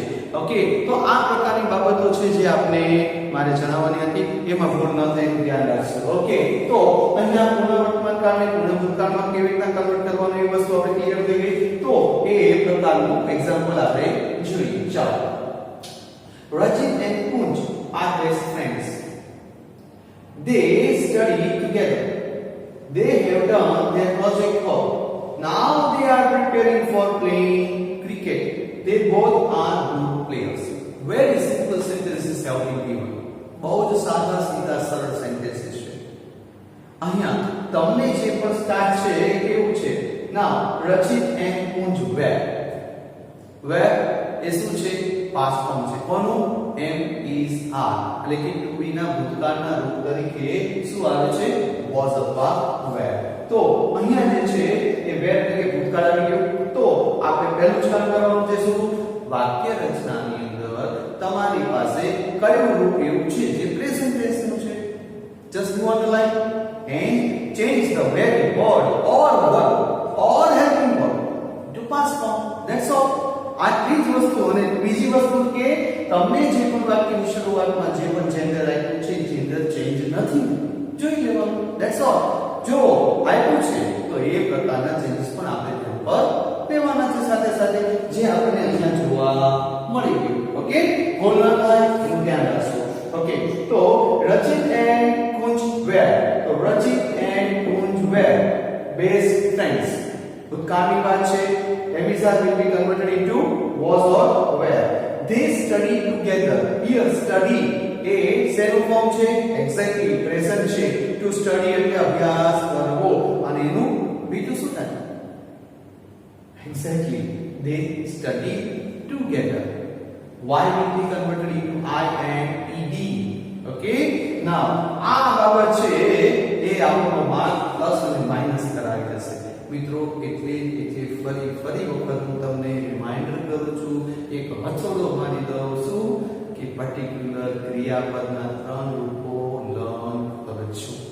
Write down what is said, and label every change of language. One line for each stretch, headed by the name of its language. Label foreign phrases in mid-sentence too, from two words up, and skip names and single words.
Gujarati: ઓકે, તો આ પ્રકારની બાબતો છે જે આપણે મારે જણાવવાની હતી, એમાં ભૂલ ન થાય એનું ધ્યાન રાખજો. ઓકે, તો અહીંયા પૂર્ણ વર્તમાન કાળને પૂર્ણ ભૂતકાળમાં કેવી રીતના કન્વર્ટ કરવાનું એ વસ્તુ આપણે ક્લિયર થઈ ગઈ. તો એ પ્રકારનું એક્ઝામ્પલ આપણે જોઈએ. ચાલો,
English: Rajit and Kunj are best friends. They study together. They have done their project work. Now they are preparing for playing cricket. They both are good players. Very simple sentences have been given.
Gujarati: બહુ જ સાદા સીધા સરળ સેન્ટેન્સીસ છે. અહીંયા તમને જે પણ સ્ટાર્ટ છે એ કેવું છે?
English: Now Rajit and Kunj were
Gujarati: એ શું છે? પાસ્ટ ફોર્મ છે. કોનું?
English: am is are
Gujarati: એટલે કે
English: to be
Gujarati: ના ભૂતકાળના રૂપ તરીકે શું આવે છે? was અથવા were. તો અહીંયા જે છે એ were એટલે કે ભૂતકાળ આવી ગયું. તો આપણે પહેલું જ કામ કરવાનું છે શું? વાક્ય રચનાની અંદર તમારી પાસે કયું રૂપ એવું છે જે
English: present tense
Gujarati: નું છે?
English: just move on the line and change the very word or verb or helping verb to past form. That's all.
Gujarati: આટલી જ વસ્તુ. અને બીજી વસ્તુ કે તમને જે પણ વાક્યની શરૂઆતમાં જે પણ જેન્ડર આપ્યું છે
English: gender change
Gujarati: નથી જોઈ લેવાનું.
English: That's all.
Gujarati: જો આપ્યું છે તો એ પ્રકારના ચેન્જીસ પણ આપણે ધ્યાન પર લેવાના છે સાથે સાથે જે આપણે અહીંયા જોવા મળી ગયું. ઓકે, ભૂલ ન થાય એનું ધ્યાન રાખજો. ઓકે, તો
English: Rajit and Kunj were. તો Rajit and Kunj were best friends.
Gujarati: ભૂતકાળની વાત છે.
English: Emisa will be converted into was or were. They study together. Here study
Gujarati: એ શેનું ફોર્મ છે?
English: Exactly present
Gujarati: છે.
English: to study
Gujarati: એટલે અભ્યાસ કરવો અને એનું બીજું શું થાય?
English: Exactly. They study together. Y will be converted into I and ed. Okay. Now
Gujarati: આ બાબત છે એ આપણો માર્ક પ્લસ અને માઈનસ કરાવી દેશે. મિત્રો એટલે ફરી વખત હું તમને રિમાઇન્ડર કરું છું, એક હથોડો મારી દઉં છું કે પર્ટિક્યુલર ક્રિયાપદના ત્રણ રૂપો લર્ન કરજો.